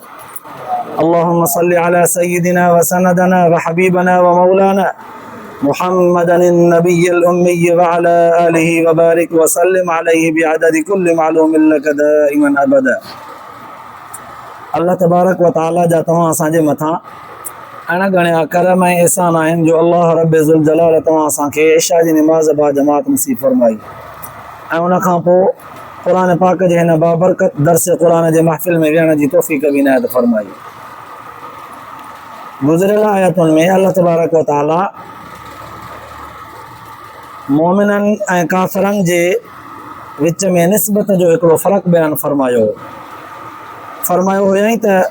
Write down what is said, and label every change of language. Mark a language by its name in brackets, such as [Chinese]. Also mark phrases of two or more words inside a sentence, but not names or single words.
[Arabic] اللهم صل على سيدنا وسندنا وحبيبنا ومولانا محمد النبي الأمي وعلى آله وبارك وسلم عليه بعدد كل معلوم لك دائما أبدا. الله تبارك وتعالى [Sindhi] जा तव्हां असांजे मथां अण गणिया करम ऐं एहसान आहिनि जो [Arabic] الله رب ذو الجلال [Sindhi] तव्हां असांखे इशा जी निमाज़ बा जमात नसीब फरमाई ऐं उन खां पोइ क़ुरान पाक जे हिन बाबरकत दर्स क़ुरान जे महफ़िल में विहण जी तौफ़ीक़ बि इनायत फरमाई. गुज़िरियल आयतुनि में [Arabic] الله تبارك وتعالى [Sindhi] मोमिननि ऐं काफ़िरनि जे विच में निस्बत जो हिकिड़ो फ़र्क़ु बयानु फरमायो हुयईं त